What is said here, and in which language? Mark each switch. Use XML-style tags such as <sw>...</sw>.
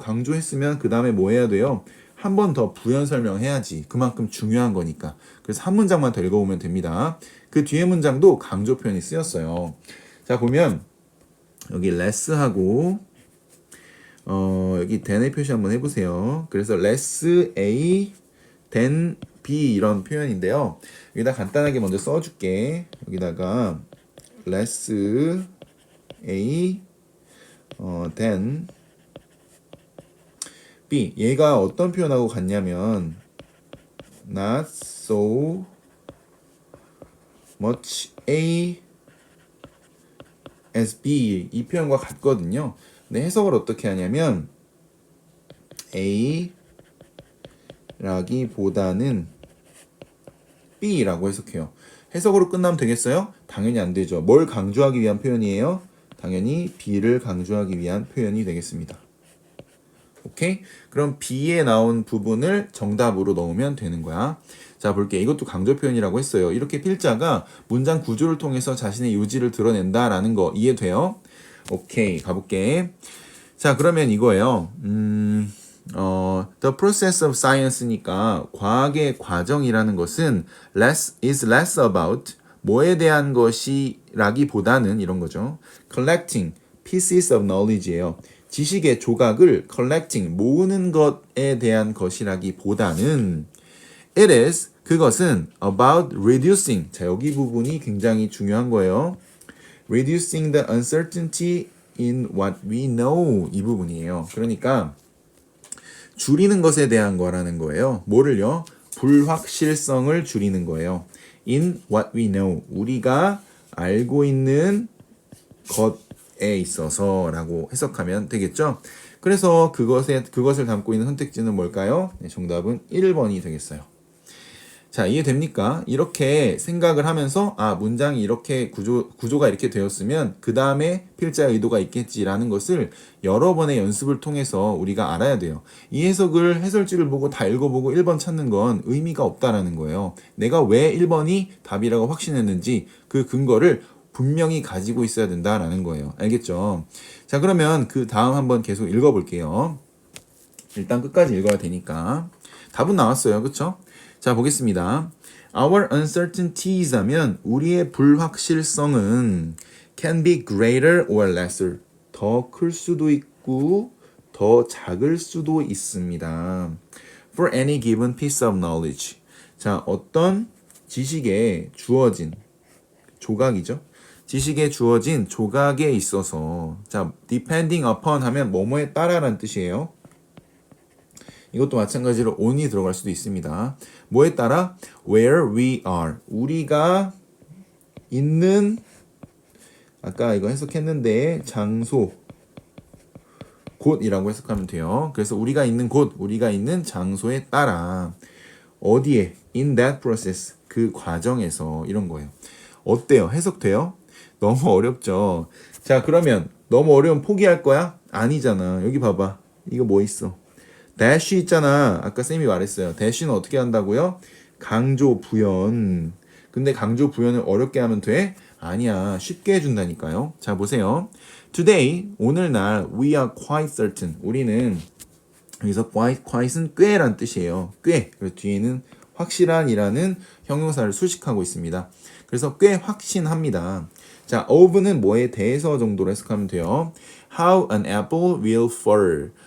<ko>강조했으면 그 다음에 뭐 해야 돼요? 한 번 더 부연 설명해야지. 그만큼 중요한 거니까. 그래서 한 문장만 더 읽어보면 됩니다. 그 뒤에 문장도 강조 표현이 쓰였어요. 자, 보면 여기 less하고 여기 than의 표시 한번 해보세요. 그래서</ko> <en>less A than B</en> <ko>이런 표현인데요. 여기다 간단하게 먼저 써줄게. 여기다가</ko> <en>less A than B.</en> <ko>얘가 어떤 표현하고 같냐면</ko> <en>not so much A as B</en> <ko>이 표현과 같거든요. 근데 해석을 어떻게 하냐면 A 라기보다는 B라고 해석해요. 해석으로 끝나면 되겠어요? 당연히 안 되죠. 뭘 강조하기 위한 표현이에요? 당연히 B를 강조하기 위한 표현이 되겠습니다. 오케이? 그럼 B에 나온 부분을 정답으로 넣으면 되는 거야. 자, 볼게. 이것도 강조 표현이라고 했어요. 이렇게 필자가 문장 구조를 통해서 자신의 요지를 드러낸다라는 거 이해돼요? 오케이, 가볼게. 자, 그러면 이거예요.</ko> <en>The process of science</en> <ko>니까 과학의 과정이라는 것은</ko> <en>is less about</en> <ko>뭐에 대한 것이라기보다는 이런 거죠.</ko> <en>collecting pieces of knowledge예요.</en> <ko>지식의 조각을 collecting 모으는 것에 대한 것이라기보다는</ko> <en>it is</en> <ko>그것은</ko> <en>about reducing</en> <ko>자 여기 부분이 굉장히 중요한 거예요.</ko> <en>reducing the uncertainty in what we know</en> <ko>이 부분이에요. 그러니까 줄이는 것에 대한 거라는 거예요. 뭐를요? 불확실성을 줄이는 거예요.</ko> <en>in what we know</en> <ko>우리가 알고 있는 것에 있어서라고 해석하면 되겠죠. 그래서 그것을 담고 있는 선택지는 뭘까요? 네, 정답은 1번이 되겠어요. 자, 이해됩니까? 이렇게 생각을 하면서 문장이 이렇게 구조가 이렇게 되었으면 그 다음에 필자의 의도가 있겠지라는 것을 여러 번의 연습을 통해서 우리가 알아야 돼요. 이 해설지를 보고 다 읽어보고 1번 찾는 건 의미가 없다라는 거예요. 내가 왜 1번이 답이라고 확신했는지 그 근거를 분명히 가지고 있어야 된다라는 거예요. 알겠죠? 자, 그러면 그 다음 한번 계속 읽어볼게요. 일단 끝까지 읽어야 되니까. 답은 나왔어요. 그쵸? 자, 보겠습니다.</ko> <en>Our uncertainties</en> <ko>하면 우리의 불확실성은</ko> <en>can be greater or lesser.</en> <ko>더 클 수도 있고 더 작을 수도 있습니다.</ko> <en>For any given piece of knowledge.</en> <ko>자, 어떤 지식에 주어진 조각이죠. 지식에 주어진 조각에 있어서 자,</ko> <en>depending upon</en> <ko>하면 뭐뭐에 따라라는 뜻이에요. 이것도 마찬가지로 on이 들어갈 수도 있습니다. 뭐에 따라?</ko> <en>Where we are.</en> <ko>우리가 있는 아까 이거 해석했는데 장소 곳이라고 해석하면 돼요. 그래서 우리가 있는 곳, 우리가 있는 장소에 따라 어디에?</ko> <en>In that process.</en> <ko>그 과정에서 이런 거예요. 어때요? 해석돼요? 너무 어렵죠? 자, 그러면 너무 어려우면 포기할 거야? 아니잖아. 여기 봐봐. 이거 뭐 있어? dash 있잖아. 아까 쌤이 말했어요. dash는 어떻게 한다고요? 강조 부연. 근데 강조 부연을 어렵게 하면 돼? 아니야. 쉽게 해준다니까요. 자, 보세요.</ko> <en>Today,</en> <ko>오늘날,</ko> <en>we are quite certain.</en> <ko>우리는, 여기서 quite은 꽤란 뜻이에요. 꽤. 그래서 뒤에는 확실한이라는 형용사를 수식하고 있습니다. 그래서 꽤 확신합니다. 자, of는 뭐에 대해서 정도로 해석하면 돼요.</ko> <en>How an apple will fall.</en>